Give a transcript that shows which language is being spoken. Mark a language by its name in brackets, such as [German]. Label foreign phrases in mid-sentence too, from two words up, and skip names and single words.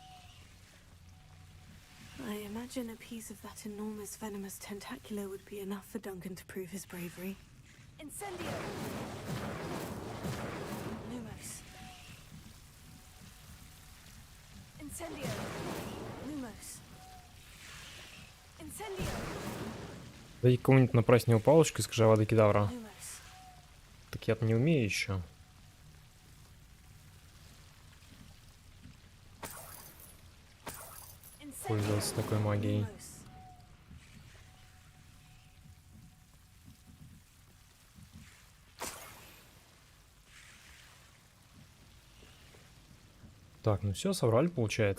[English] I imagine a piece of that enormous venomous tentacular would be enough for Duncan to prove his bravery. [Latin] Incendio. Lumos. Incendio. Lumos. Incendio. [Russian] Дай кому-нибудь напасть него палочку и скажи Авада Кедавра. [Latin] Lumos. [Russian] Так я-то не умею еще. Пользоваться такой магией. Так, ну все, соврали, получается.